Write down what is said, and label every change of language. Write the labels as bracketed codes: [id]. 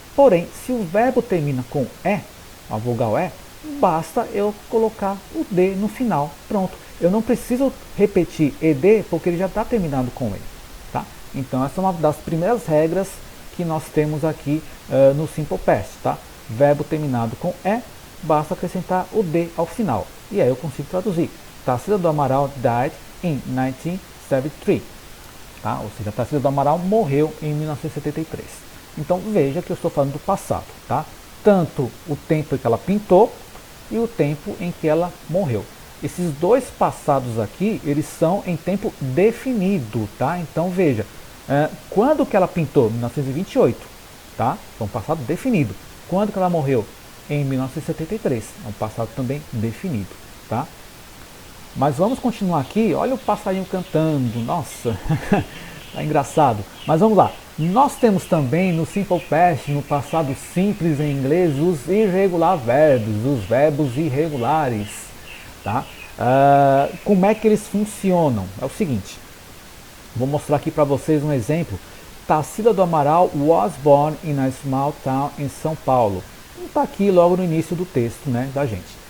[pt] Porém, se o verbo termina com e, a vogal e, basta eu colocar o d no final. Pronto. Eu não preciso repetir ed porque ele já está terminado com e. Tá? Então essa é uma das primeiras regras que nós temos aqui no Simple Past. Tá? Verbo terminado com e, basta acrescentar o d ao final. E aí eu consigo traduzir. [en] Tarsila do Amaral died in 1973. [pt] Tá? Ou seja, Tarsila do Amaral morreu em 1973. Então veja que eu estou falando do passado. Tá? Tanto o tempo em que ela pintou e o tempo em que ela morreu. Esses dois passados aqui, eles são em tempo definido, tá? Então veja, quando que ela pintou? 1928, tá? É um passado definido. Quando que ela morreu? Em 1973, é um passado também definido, tá? Mas vamos continuar aqui, olha o passarinho cantando, nossa, tá engraçado. Mas vamos lá, nós temos também no Simple Past, no passado simples em inglês, os irregular verbs, os verbos irregulares, tá? Como é que eles funcionam? É o seguinte, vou mostrar aqui para vocês um exemplo. [en] Tarsila do Amaral was born in a small town em São Paulo. [pt] Está aqui logo no início do texto, né, da gente.